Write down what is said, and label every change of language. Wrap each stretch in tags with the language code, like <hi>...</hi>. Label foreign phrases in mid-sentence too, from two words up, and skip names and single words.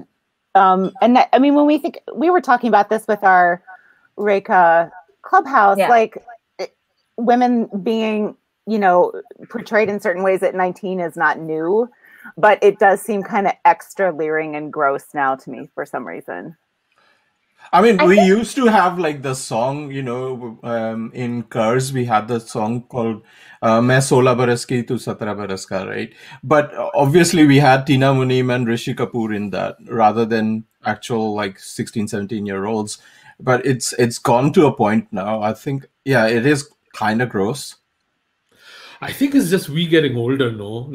<en>And that, I mean, when we were talking about this with our Reka Clubhouse, like women being, portrayed in certain ways at 19 is not new, but it does seem kind of extra leering and gross now to me for some reason. I mean, we used to have like the song, in Cars, we had the song called Main 16 baras ki, tu 17 baras ka, right? But obviously we had Tina Munim and Rishi Kapoor in that rather than actual like 16, 17-year-olds. But it's gone to a point now. I think, it is kind of gross. I think it's just we getting older, no?</en>